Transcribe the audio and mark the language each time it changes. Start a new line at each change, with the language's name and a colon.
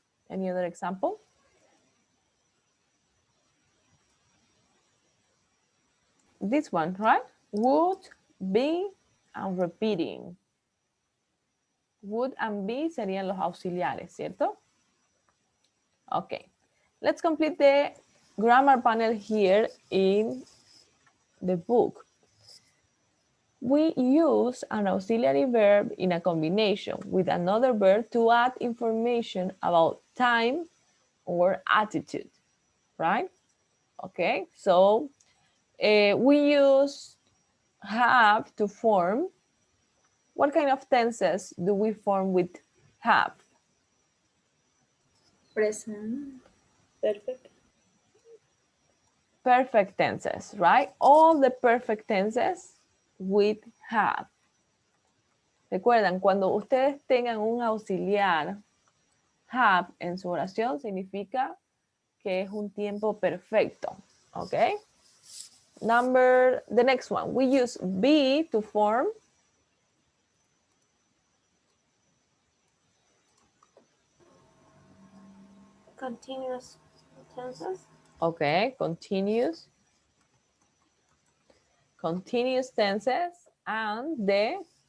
English: Any other example? This one, right? Would, be, and repeating. Would and be
Spanish: serían los auxiliares, ¿cierto?
English: Okay. Let's complete the grammar panel here in the book. We use an auxiliary verb in a combination with another verb to add information about time or attitude, right? Okay, so we use have to form. What kind of tenses do we form with have? Present. Perfect. Perfect tenses, right? All the perfect tenses with have.
Spanish: Recuerdan, cuando ustedes tengan un auxiliar have en su oración, significa que es un tiempo perfecto, ¿ok?
English: The next one, we use be to form Continuous tenses. okay, continuous tenses, and the